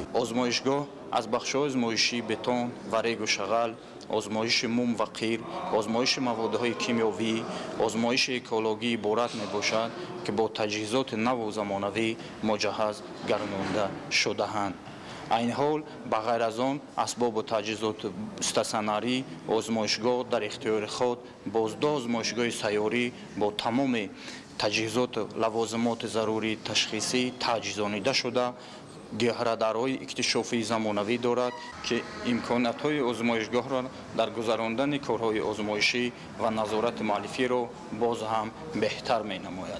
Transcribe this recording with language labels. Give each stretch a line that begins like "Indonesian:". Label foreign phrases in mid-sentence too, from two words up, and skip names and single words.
Persian: آزمایشگاه از بخش‌های آزمایشی بتون و ریگ و شغل، آزمایش موم و قیر، آزمایش موادهای کیمیاوی، آزمایش اکولوژی عبارت میباشد که با تجهیزات نو و زمانوی مجهز گردانده شده‌اند.
Tajik: айн ҳол ба ғайр аз он асбобу таҷҳизоти стационарӣ озмоишгоҳ дар ихтиёри худ бозду озмоишгоҳи сайёрӣ бо тамоми таҷҳизоту лавозимоти зарурии ташхисӣ таҷҳизонида шуда геҳрадарҳои иктишофии замонавӣ дорад ки имкониятҳои озмоишгоҳро дар гузарондани корҳои озмоишӣ ва назорати муаллифиро боз ҳам беҳтар менамояд.